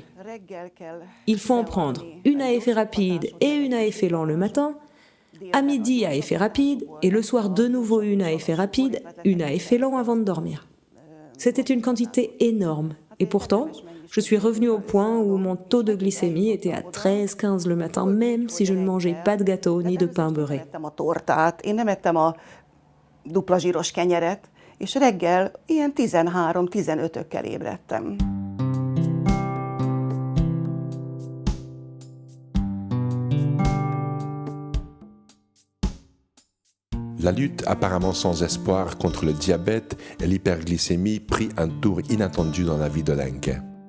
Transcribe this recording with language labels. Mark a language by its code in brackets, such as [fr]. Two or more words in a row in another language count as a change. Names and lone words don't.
[fr] Il faut en prendre une à effet rapide et une à effet lent le matin, à midi à effet rapide, et le soir de nouveau une à effet rapide, une à effet lent avant de dormir. C'était une quantité énorme, et pourtant, je suis revenue au point où mon taux de glycémie était à 13-15 le matin, même si je ne mangeais pas de gâteau ni de pain beurré. [hu] Dupla zsíros kenyeret, és reggel ilyen 13-15-ökkel ébredtem. [fr] La lutte apparemment sans espoir contre le diabète et l'hyperglycémie prit un tour inattendu dans la vie de Lenke.